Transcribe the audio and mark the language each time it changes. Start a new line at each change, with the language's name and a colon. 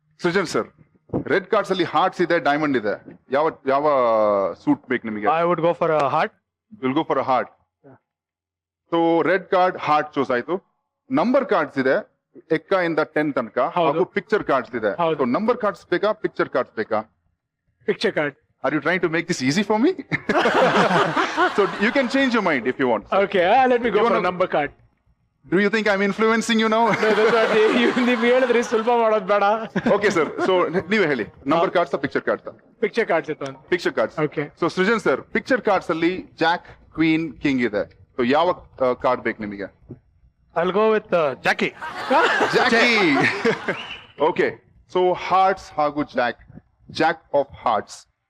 Kannada: Srujan sir, red cards ಅಲ್ಲಿ arts ಇದೆ, diamond ಇದೆ, ಯಾವ ಯಾವ ಸೂಟ್ ಬೇಕು ನಿಮಗೆ?
English: I would go for heart. Will go for a heart. So red card heart choose ಆಯ್ತು.
Kannada: ನಂಬರ್ ಕಾರ್ಡ್ಸ್ ಇದೆ ಎಕ್ಕ ಇಂದ 10 ತನಕ, ಹಾಗೂ ಪಿಕ್ಚರ್ ಕಾರ್ಡ್ಸ್ ಇದೆ. ಹೌದು. ಸೊ ನಂಬರ್ ಕಾರ್ಡ್ಸ್ ಬೇಕಾ ಪಿಕ್ಚರ್ ಕಾರ್ಡ್ಸ್ ಬೇಕಾ?
English: Picture card. Are you trying to make this easy for me? So you can change your mind if you want. Okay, let me go You for wanna- number card. Do you think I'm influencing you now?
Kannada: ನೀವು ಹೇಳಿದ್ರಿ ಸುಲಭ ಮಾಡೋದು ಬೇಡ.
English: Okay sir.
Kannada: So ನೀವೇ ಹೇಳಿ, number cards picture cards? Picture cards ಇತ್ತು ಅಂತ.
English: Picture cards. Okay.
Kannada: So Srujan sir, picture cards ಅಲ್ಲಿ ಜಾಕ್, ಕ್ವೀನ್, ಕಿಂಗ್ ಇದೆ. ಸೊ ಯಾವ ಕಾರ್ಡ್ ಬೇಕು ನಿಮಗೆ?
English: I will go with jackie. Jackie. Okay, so hearts ಹಾಗೂ jack of hearts.